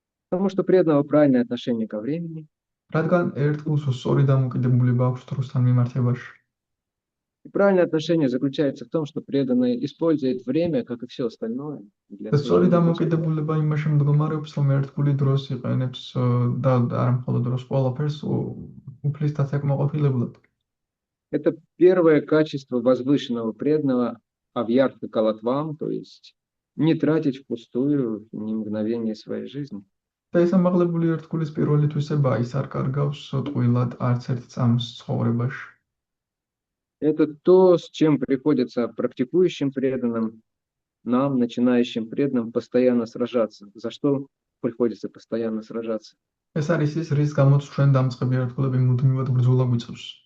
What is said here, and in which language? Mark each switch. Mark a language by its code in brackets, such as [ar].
[ru] Потому что преданного правильное отношение ко времени. [ka] რადგან ერთგულს სწორი დამოკიდებულება აქვს დროსთან მიმართებაში. [ru] И правильное отношение заключается в том, что преданный использует время, как и все остальное. [ka] სწორი დამოკიდებულება იმაში მდგომარეობს, რომ ერთგული დროს იყენებს და არა მხოლოდ დროს, ყველაფერს უფლისთან საკმაყოფილებლად. [ru] Это первое качество возвышенного преданного авьярта калатвам, то есть не тратить впустую ни мгновение своей жизни. [ka] და ეს ამაღლებული ერთგულის პირველი თვისება ის არ კარგავს ტყუილად არც ერთ წამს ცხოვრებაში. [ru] Это то, с чем приходится практикующим преданным, нам, начинающим преданным, постоянно сражаться. За что приходится постоянно сражаться? [ka] ეს არის ის, რის გამოც ჩვენ დამწყები ერთგულები მუდმივად ბრძოლა გვიწევს.